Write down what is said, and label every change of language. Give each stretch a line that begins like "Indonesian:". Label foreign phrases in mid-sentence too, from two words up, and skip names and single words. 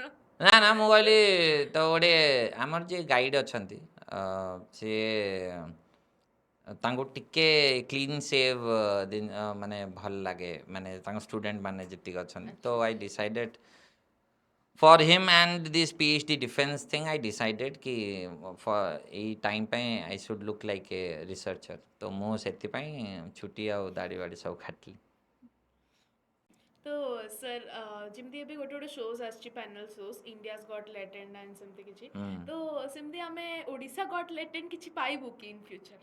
Odia: ନା ନା ମୁଁ କହିଲି ତ ଗୋଟେ ଆମର ଯିଏ ଗାଇଡ୍ ଅଛନ୍ତି ସିଏ ତାଙ୍କୁ ଟିକେ
English: clean shave
Odia: ମାନେ ଭଲ ଲାଗେ ମାନେ ତାଙ୍କ ଷ୍ଟୁଡେଣ୍ଟ ମାନେ ଯେତିକି ଅଛନ୍ତି ତ
English: I decided for him and this PhD defense thing I decided
Odia: कि ଏଇ ଟାଇମ୍ ପାଇଁ
English: I should look like a researcher
Odia: ତ ମୁଁ ସେଥିପାଇଁ ଛୁଟି ଆଉ ଦାଢ଼ି ବାଡ଼ି ସବୁ କାଟିଲି ତ ସାର୍ ଯେମିତି ଏବେ ଗୋଟେ ଗୋଟେ ଶୋଜ୍ ଆସିଛି
English: panel shows
Odia: ଇଣ୍ଡିଆଜ୍ ଗଟ୍ ଲେଟେଣ୍ଡ ଆଣ୍ଡ ସେମିତି କିଛି ତ ସେମିତି ଆମେ ଓଡ଼ିଶା ଗଟ୍ ଲେଟେଣ୍ଡ କିଛି ପାଇବୁ କି
English: in future?